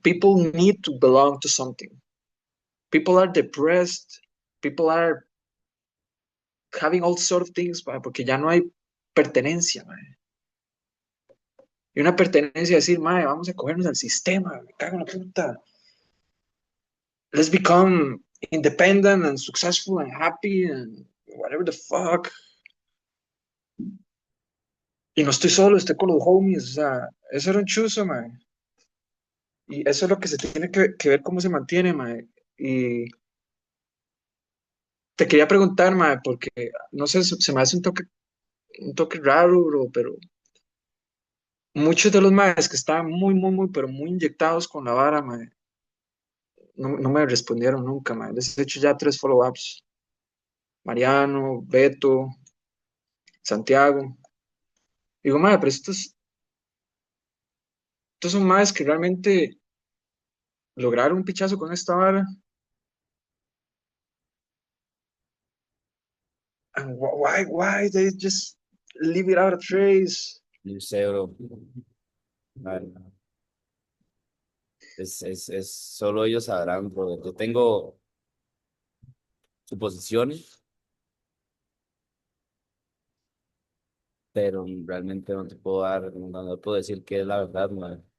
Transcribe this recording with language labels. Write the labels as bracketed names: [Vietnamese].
[English] People need to belong to something. People are depressed. People are having all sort of things, man, [Spanish] porque ya no hay pertenencia, [English] man. [Spanish] Y una pertenencia a decir, mae, vamos a cogernos al sistema, me cago en la puta. [English] Let's become independent and successful and happy and whatever the fuck. [Spanish] Y no estoy solo, estoy con los homies, o sea, eso era un chuzo, mae. Y eso es lo que se tiene que ver cómo se mantiene, mae. Y te quería preguntar, mae, porque no sé, se me hace un toque raro, bro, pero muchos de los maes que estaban pero muy inyectados con la vara, mae, no me respondieron nunca, mae. Les he hecho ya 3 follow-ups. Mariano, Beto, Santiago. Digo, madre, pero estos son madres que realmente lograron un pichazo con esta vara. [English] And why they just leave it out of trace? [Spanish] No sé, bro. Ah, solo ellos sabrán, bro. Yo tengo suposiciones, pero realmente no te puedo dar, no puedo decir qué es la verdad, man.